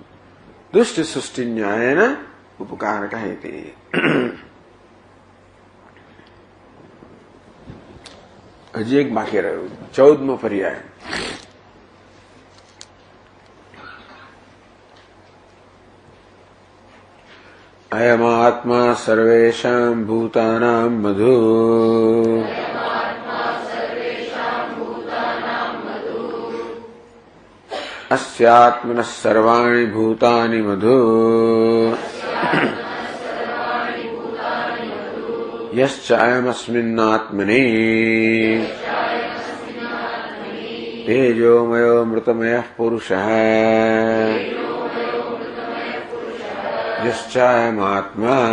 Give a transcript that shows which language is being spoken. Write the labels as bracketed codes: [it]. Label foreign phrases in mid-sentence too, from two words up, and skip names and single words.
[gu] દુષ્ટ સૃષ્ટિ ન્યાયને ઉપકાર કહે તે. હજી એક બાકી રહ્યું 14મો પર્યાય. [sa] अयमात्मा सर्वेषां भूतानां मधु अस्यात्मनः सर्वाणि भूतानि मधु यश्चायमस्मिन्नात्मनि तेजोमयो मृतमयः पुरुषः यश्चायमात्मा